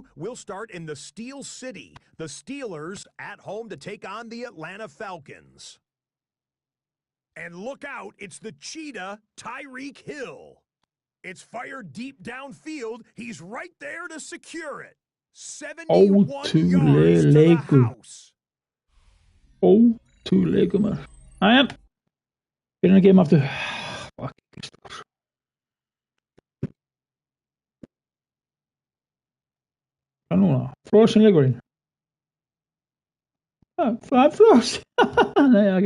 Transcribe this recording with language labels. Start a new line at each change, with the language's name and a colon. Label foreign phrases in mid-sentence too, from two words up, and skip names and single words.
English: We'll start in the Steel City. The Steelers at home to take on the Atlanta Falcons. And look out, it's the Cheetah, Tyreek Hill. It's fired deep downfield. He's right there to secure it. 71 yards to the house.
Icelandic: Ótrúleikur maður. Æja, byrjum að gefa aftur. Fuck. Hvað núna? Frosin leikurinn. Það er frosin. Nei, ok.